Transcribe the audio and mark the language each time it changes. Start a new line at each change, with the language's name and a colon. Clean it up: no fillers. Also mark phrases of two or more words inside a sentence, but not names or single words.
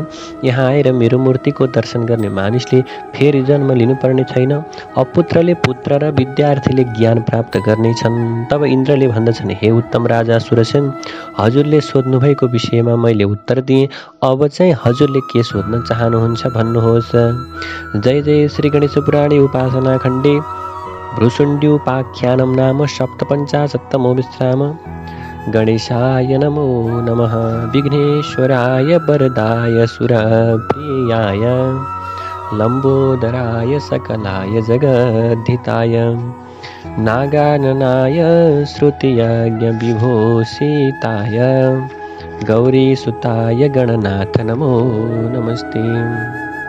Nepali: यहाँ आएर मेरो मूर्तिको दर्शन गर्ने मानिसले फेरि जन्म लिनुपर्ने छैन। अपुत्रले पुत्र र विद्यार्थीले ज्ञान प्राप्त गर्नेछन्। तब इन्द्रले भन्दछन्, हे उत्तम राजा सुरसेन, हजुरले सोध्नुभएको विषयमा मैले उत्तर दिएँ। अब चाहिँ हजुरले के सोध्न चाहनुहुन्छ भन्नुहोस्।
Sanskrit: जय जय श्री गणेश पुराणे उपासना खण्डे भ्रूसुण्ड्युपाख्यानं नाम सप्तपञ्चाशत्तमो विश्राम। गणेशाय नमो नमः। विघ्नेश्वराय वरदाय सुरप्रियाय लम्बोदराय सकलाय जगद्धिताय नागाननाय श्रुतियज्ञ विभूषिताय गौरीसुताय गणनाथ नमो नमस्ते।